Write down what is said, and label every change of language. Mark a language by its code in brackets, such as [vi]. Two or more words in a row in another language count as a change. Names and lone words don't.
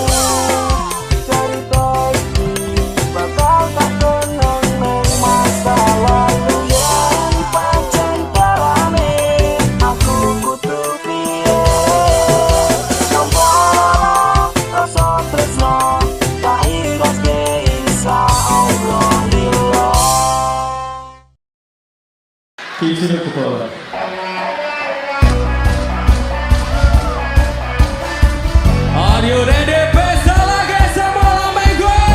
[jv] Cerita iki bakal tak kenang nang masa lalu. Yen pancen dalane aku kudu piye, tanpa rasa tresno tak ikhlaske [ar] إن شاء الله لله. [en] Are you ready? [id] Pesta lagi semua amigo.